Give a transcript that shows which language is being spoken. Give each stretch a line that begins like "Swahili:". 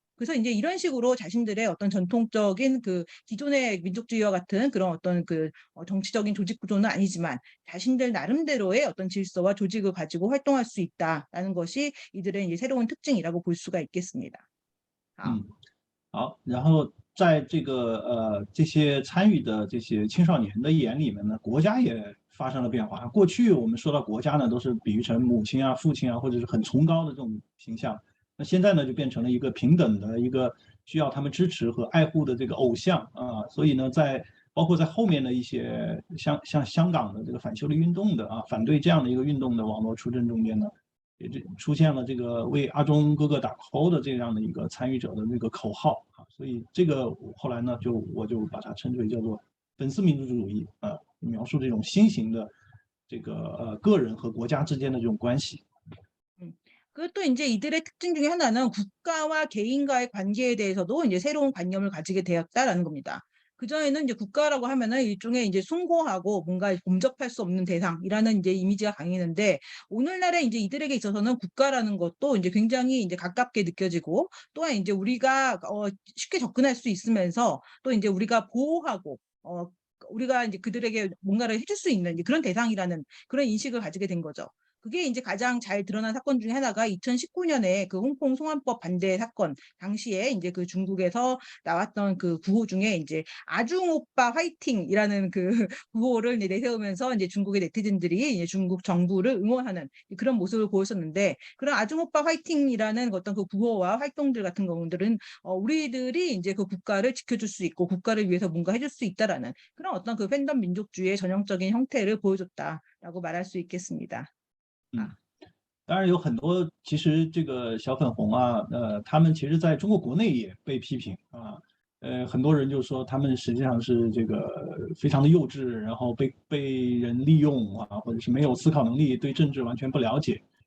Korean: 그래서 이제 이런 식으로 자신들의 어떤 전통적인 그 기존의 민족주의와 같은 그런 어떤 정치적인 조직 구조는 아니지만 자신들 나름대로의 어떤 질서와 조직을 가지고 활동할 수 있다라는 것이 이들의 이제 새로운 특징이라고 볼 수가 있겠습니다.
Chinese: 好，然后在这些参与的这些青少年的眼里面呢，国家也发生了变化。过去我们说到国家呢，都是比喻成母亲父亲或者是很崇高的这种形象。那现在呢，就变成了一个平等的一个需要他们支持和爱护的这个偶像所以呢，包括在后面的一些像香港的这个反修例运动的反对这样的一个运动的网络出征中间呢，也出现了这个为阿中哥哥打 call 的这样的一个参与者的那个口号所以这个后来呢，我就把它称之为叫做粉丝民主主义描述这种新型的这个个人和国家之间的这种关系。
Korean: 그리고 또 이제 이들의 특징 중에 하나는 국가와 개인과의 관계에 대해서도 이제 새로운 관념을 가지게 되었다라는 겁니다. 그전에는 이제 국가라고 하면은 일종의 이제 숭고하고 뭔가 범접할 수 없는 대상이라는 이제 이미지가 강했는데 오늘날에 이제 이들에게 있어서는 국가라는 것도 이제 굉장히 이제 가깝게 느껴지고 또한 이제 우리가 쉽게 접근할 수 있으면서 또 이제 우리가 보호하고 우리가 이제 그들에게 뭔가를 해줄 수 있는 그런 대상이라는 그런 인식을 가지게 된 거죠. 그게 이제 가장 잘 드러난 사건 중에 하나가 2019년에 그 홍콩 송환법 반대 사건 당시에 이제 그 중국에서 나왔던 그 구호 중에 이제 아중 오빠 화이팅이라는 그 구호를 내세우면서 이제 중국의 네티즌들이 이제 중국 정부를 응원하는 그런 모습을 보였었는데 그런 아중 오빠 화이팅이라는 어떤 그 구호와 활동들 같은 경우들은 우리들이 이제 그 국가를 지켜줄 수 있고 국가를 위해서 뭔가 해줄 수 있다라는 그런 어떤 그 팬덤 민족주의의 전형적인 형태를 보여줬다라고 말할 수 있겠습니다.
Chinese: 当然有很多，其实这个小粉红他们其实在中国国内也被批评很多人就说他们实际上是这个非常的幼稚，然后被人利用或者是没有思考能力，对政治完全不了解。